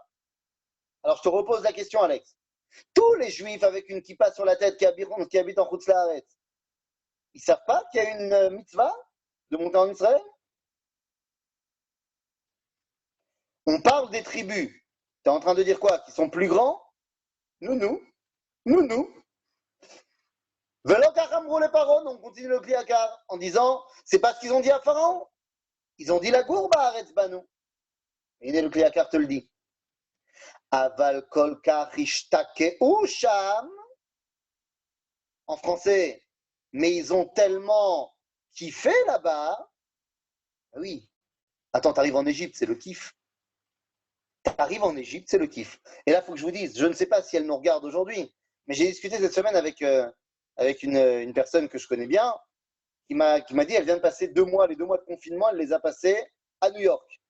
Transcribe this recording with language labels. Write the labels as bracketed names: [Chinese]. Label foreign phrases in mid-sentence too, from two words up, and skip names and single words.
[French] Alors, je te repose la question, Alex. Tous les Juifs avec une kippa sur la tête qui habitent en [Hebrew] חוץ לארץ, [French] ils ne savent pas qu'il y a une mitzvah de monter en Israël? On parle des tribus. Tu es en train de dire quoi? Qui sont plus grands? Nous. [Hebrew] ולא כך אמרו [French] les paro, on continue le Kli Yakar en disant, c'est pas ce qu'ils ont dit à Pharaon. Ils ont dit [Hebrew] לגור בארץ באנו. [French] Et le Kli Yakar te le dit. [Hebrew] אבל כל כך השתקעו שם. [French] En français, mais ils ont tellement kiffé là-bas. Oui. Attends, t'arrives en Égypte, c'est le kiff. T'arrives en Égypte, c'est le kiff. Et là, il faut que je vous dise, je ne sais pas si elle nous regarde aujourd'hui, mais j'ai discuté cette semaine avec une personne que je connais bien, qui m'a dit, elle vient de passer 2 mois, les 2 mois de confinement, elle les a passés à New York.